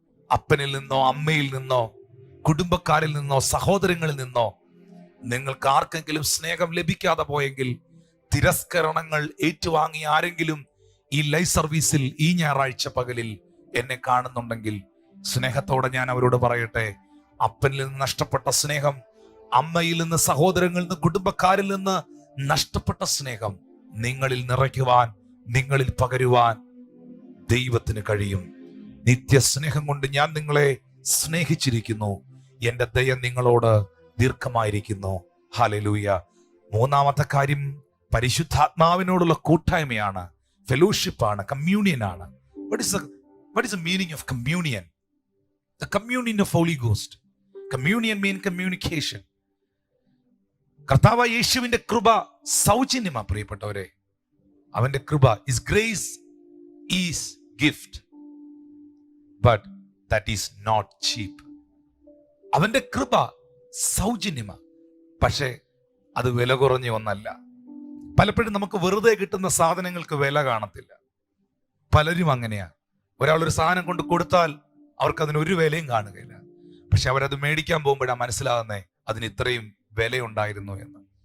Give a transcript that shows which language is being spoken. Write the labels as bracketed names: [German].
[Malayalam] അപ്പനിൽ നിന്നോ അമ്മയിൽ നിന്നോ കുടുംബക്കാരിൽ നിന്നോ സഹോദരങ്ങളിൽ നിന്നോ നിങ്ങൾക്ക് ആർക്കെങ്കിലും സ്നേഹം ലഭിക്കാതെ പോയെങ്കിൽ, തിരസ്കരണങ്ങൾ ഏറ്റുവാങ്ങി ആരെങ്കിലും ഈ ലൈവ് സർവീസിൽ ഈ ഞായറാഴ്ച പകലിൽ എന്നെ കാണുന്നുണ്ടെങ്കിൽ, സ്നേഹത്തോടെ ഞാൻ അവരോട് പറയട്ടെ, അപ്പനിൽ നിന്ന് നഷ്ടപ്പെട്ട സ്നേഹം, അമ്മയിൽ നിന്ന്, സഹോദരങ്ങളിൽ നിന്ന്, കുടുംബക്കാരിൽ നിന്ന് നഷ്ടപ്പെട്ട സ്നേഹം നിങ്ങളിൽ നിറയ്ക്കുവാൻ, നിങ്ങളിൽ പകരുവാൻ ദൈവത്തിന് കഴിയും. നിത്യസ്നേഹം കൊണ്ട് ഞാൻ നിങ്ങളെ സ്നേഹിച്ചിരിക്കുന്നു, എൻ്റെ ദയ നിങ്ങളോട് ദീർഘമായിരിക്കുന്നു. ഹല്ലേലൂയ. മൂന്നാമത്തെ കാര്യം പരിശുദ്ധാത്മാവിനോടുള്ള കൂട്ടായ്മയാണ്, ഫെലോഷിപ്പാണ്, കമ്മ്യൂണിയനാണ്. [English] What is the meaning of communion? The communion of Holy Ghost. Communion means communication. [Malayalam] കർത്താവായ യേശുവിന്റെ കൃപ സൗജന്യമാ പ്രിയപ്പെട്ടവരെ. അവന്റെ കൃപ [English] is grace is gift, but that is not cheap. [Malayalam] അവന്റെ കൃപ സൗജന്യമാ, പക്ഷേ അത് വില കുറഞ്ഞ ഒന്നല്ല. പലപ്പോഴും നമുക്ക് വെറുതെ കിട്ടുന്ന സാധനങ്ങൾക്ക് വില കാണത്തില്ല. പലരും അങ്ങനെയാ. ഒരാളൊരു സാധനം കൊണ്ട് കൊടുത്താൽ അവർക്ക് അതിന് ഒരു വിലയും കാണുകയില്ല. പക്ഷെ അവരത് മേടിക്കാൻ പോകുമ്പോഴാണ് മനസ്സിലാകുന്നേ അതിന് ഇത്രയും വിലയുണ്ടായിരുന്നു എന്ന്.